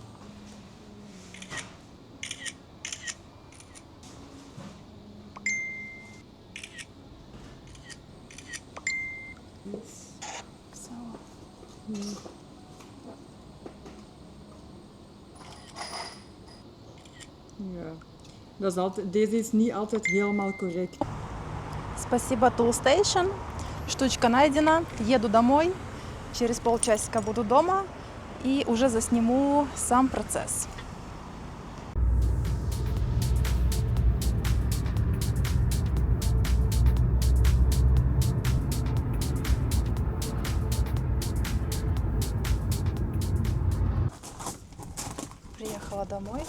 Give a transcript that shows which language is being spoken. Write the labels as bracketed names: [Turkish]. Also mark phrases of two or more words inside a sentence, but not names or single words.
[Dutch] Zo. Ja. Dat is altijd, deze is niet altijd helemaal correct. [Russian] Спасибо, Toolstation. Штучка найдена. Еду домой. Через полчасика буду дома и уже засниму сам процесс. Приехала домой.